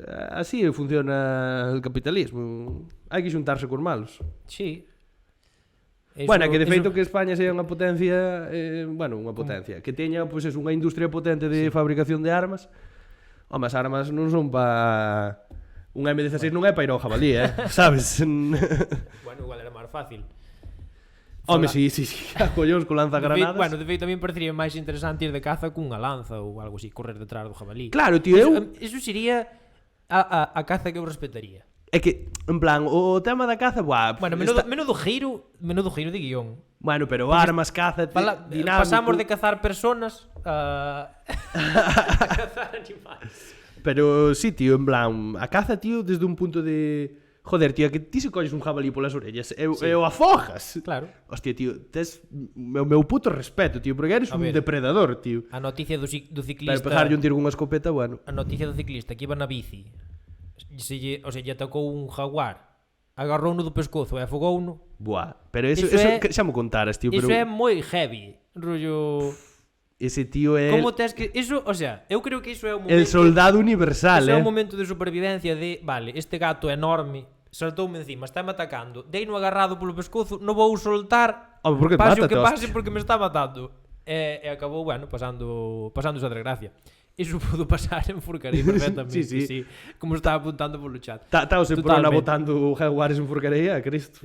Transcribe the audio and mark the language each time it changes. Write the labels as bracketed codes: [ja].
[es] Así funciona el capitalismo. [gl] Hai que xuntarse cos malos. Sí. Bueno, que de feito que España sea unha potencia, unha potencia, que teña pois unha industria potente de fabricación de armas. Home, as armas non son pa... Un M16 non é pa ir ao jabalí, sabes? Bueno, igual era máis fácil. Home, sí, a collóns con lanzagranadas. Bueno, de feito tamén parecería máis interesante ir de caza cunha lanza ou algo así, correr detrás do jabalí. Claro, tío, Eso sería a caza que eu respetaría. É que, en plan, o tema da caza, buah... Bueno, menudo giro de guión. Bueno, pero armas, caza, dinámico... Pasamos de cazar personas a cazar animais. Pero sí, tío, en plan, a caza, tío, desde un punto de Joder, tío, que ti se colles un jabalí polas orellas e o afogas. Claro. Hostia, tío, tes o meu puto respeto, tío, porque eres A un ver. depredador, tío. A noticia do Pero ciclista... pegarlle un tiro con unha escopeta, bueno. A noticia do ciclista que iba na bici. O sea, lle atacou un jaguar. Agarrouno do pescozo e afogouno. Buah, pero eso xa mo contaras, tío, Iso pero é moi heavy. Rollo... ese tío é Como tes que... Iso, o sea, eu creo que iso é o momento... [es] el soldado universal, [gl] Iso é un momento de supervivencia de... Vale, este gato é enorme, saltoume encima, está-me atacando. Deino agarrado polo pescozo, non vou soltar. Home, porque pase o mátate, que pase hostia. porque me está matando. E acabou, bueno, pasando esa desgracia. Iso pudo pasar en Forcarei perfectamente, Sí. como estaba apuntando polo chat. Taos en Prona Totalmente. botando jaguares en Forcareía, Cristo.